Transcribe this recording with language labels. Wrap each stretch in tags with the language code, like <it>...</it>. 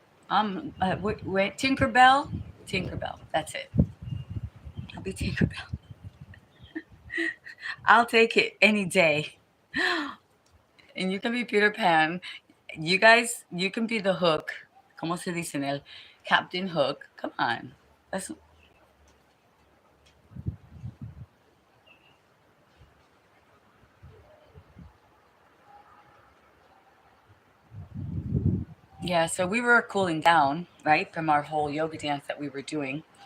<en>Wait, Tinkerbell? Tinkerbell. That's it. I'll be Tinkerbell. I'll take it any day. And you can be Peter Pan. You guys, you can be the Hook.</en> <es>¿Cómo se dice en el Captain Hook?</es> <en>Come on. That's, yeah, so we were cooling down, right, from our whole yoga dance that we were doing.</en>